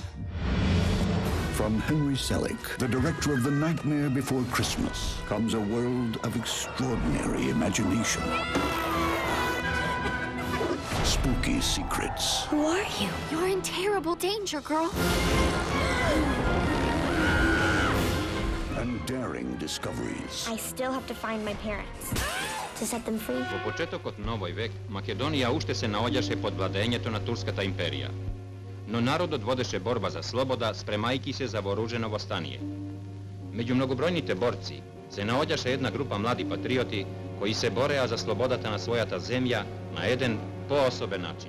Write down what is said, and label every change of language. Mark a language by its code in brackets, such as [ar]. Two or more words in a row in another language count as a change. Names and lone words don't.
[en] From Henry Selick, the director of The Nightmare Before Christmas, comes a world of extraordinary imagination. Spooky secrets. Who are you? You're in terrible danger, girl. And daring discoveries. I still have to find my parents to set them free. [mk] Во почетокот на овој век, Македонија уште се наоѓаше под владењето на Турската империја. Но народот водеше борба за слобода, спремајки се за вооружено востание. Меѓу многобројните борци се наоѓаше една група млади патриоти кои се бореа за слободата на својата земја на еден поособен начин.